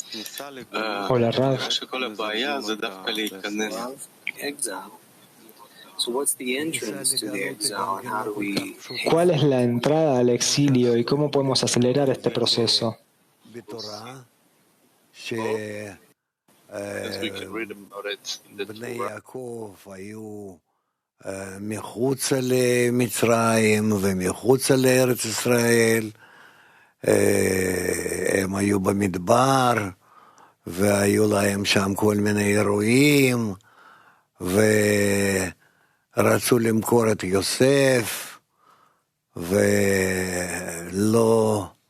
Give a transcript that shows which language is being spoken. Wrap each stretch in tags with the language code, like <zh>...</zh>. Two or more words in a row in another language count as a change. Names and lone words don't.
<es>Hola, Rav. ¿Cuál es la entrada al exilio y cómo podemos acelerar este proceso?</es> <he>בני יעקב היו מחוץ למצרים ומחוץ לארץ ישראל, הם היו במדבר והיו להם שם כל מיני אירועים ורצו למכור את יוסף ולא</he>